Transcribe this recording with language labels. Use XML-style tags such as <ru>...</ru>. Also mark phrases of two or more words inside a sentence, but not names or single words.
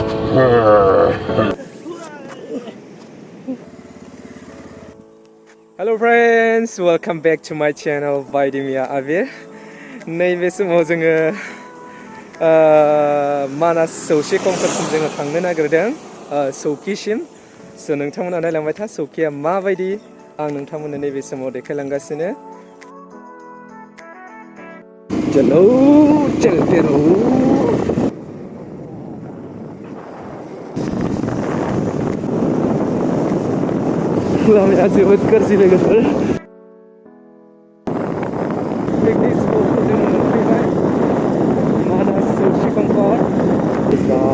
<en>Hello friends, welcome back to my channel Baidimia Avir.</en> <brx>नैबे समाव जोङो मानास सौखि कम्प्लेक्ससिम जोङो थांनो नागिरदों सौखिसिम स' नोंथांमोना नायलांबाय था सौखिया माबायदि आं नोंथांमोननो नैबे समाव देखायलांगासिनो</brx> <hi>चलो चलते रहो</hi> <brx>लामाया जोबोद गाज्रि लोगोफोर</brx> <en>picnic spot</en> <brx>जोङो मोनफैबाय मानास सौखि कम्प्लेक्स</brx>